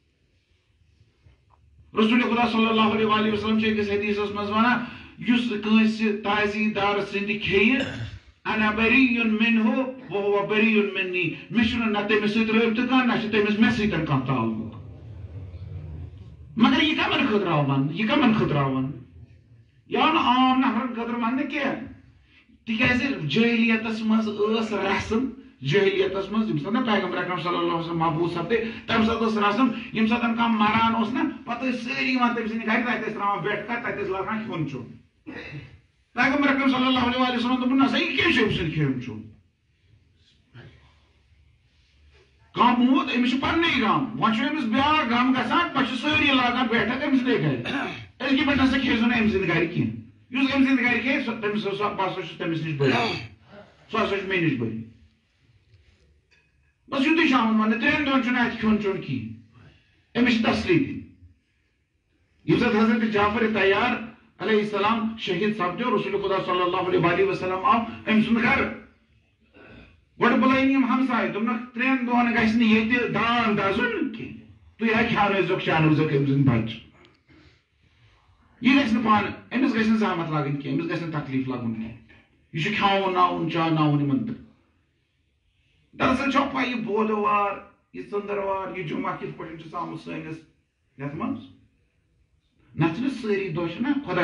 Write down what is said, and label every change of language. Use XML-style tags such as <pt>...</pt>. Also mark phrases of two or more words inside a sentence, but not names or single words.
<ks>رسول خدا</ks> <ar>صلی اللہ علیہ وسلم</ar> <ks>چھِ أکِس حدیٖثس منٛز ونان یُس کٲنٛسہِ تازی دار سٕنٛدِ کھیٚیہِ</ks> <ar>انا بریٖءٌ منہ وهو بریٖءٌ منی</ar> <ks>مےٚ چھُنہٕ نہ تٔمِس سۭتۍ رٲبطہٕ کانٛہہ نہ چھُ تٔمِس مےٚ سۭتۍ کانٛہہ تعلُق مگر یہِ کمن خٲطرٕ آو وننہٕ یہِ کمن خٲطرٕ آو وننہٕ یہِ آو نہٕ عام نفرن خٲطرٕ وننہٕ کینٛہہ تِکیٛازِ جٲہلیتس منٛز ٲس رسم جٲہلیتس منٛز ییٚمہِ ساتہٕ پیغمبر اکرم</ks> <ar>صلی اللہ علیہ وسلم</ar> <ks>مبعوث سپدے تمہِ ساتہٕ ٲس رسم ییٚمہِ ساتہٕ کانٛہہ مران اوس نا پتہٕ ٲسۍ سٲری یِوان تٔمۍ سٕنٛدِ گرِ تتہِ ٲسۍ تراوان بیٹھ کر تتہِ ٲسۍ لاگان کھیوٚن چیوٚن پیغمبر اکرم</ks> <ar>صلی اللہ علیہ وسلم</ar> <ks>دوٚپُن نسا یہِ کیٛاہ چھُ أمۍ سُنٛد کھیوٚن چیوٚن کانٛہہ موٗد أمِس چھُ پننُے غم وۄنۍ چھُ أمِس بیٛاکھ غم گژھان پتہٕ چھِ سٲری لاگان بیٹھک أمۍ سٕنٛدے گرِ أزکہِ پٮ۪ٹھ ہسا کھیزیٚو نہٕ أمۍ سٕنٛدِ گرِ کینٛہہ یُس أمۍ سٕنٛدِ گرِ کھیٚیہِ تٔمِس بہٕ ہسا چھُس تٔمِس نِش بٔری سُہ ہسا چھُ مےٚ نِش بٔری بس یُتُے چھُ آمُت وننہٕ 3 دۄہن چھُنہٕ اتہِ کھیوٚن چیوٚن کِہیٖنۍ أمِس چھِ تسلی دِنۍ ییٚمہِ ساتہٕ حضرت جعفر تیار</ks> <ar>علیہ السلام</ar> <ks>شہید سپدیو رسول خدا</ks> <ar>صلی اللہ علیہ وسلم</ar> <ks>آو أمۍ سُنٛد گرٕ گۄڈٕ بُلٲیِن یِم ہمساے دوٚپنکھ 3 دۄہن گژھِ نہٕ ییٚتہِ دان دزُن کینٛہہ تُہۍ کھیٛاونٲیزیٚوکھ چاونٲیزیٚوکھ أمۍ سٕنٛدۍ بچہِ یہِ گژھِ نہٕ پانہٕ أمِس گژھِ نہٕ زحمت لگٕنۍ کینٛہہ أمِس گژھِ نہٕ تکلیٖف لگُن کینٛہہ یہِ چھُ کھیٛاوناوُن چاوناوُن یِمن تہٕ دراصل چھو پاے یہِ بودوار یہِ ژٔنٛدٕروار یہِ جمعہ کِتھ پٲٹھۍ چھُ آمُت سٲنِس یتھ منٛز نتہٕ چھِنہٕ سٲری دۄہ چھِنہ خۄداے</ks>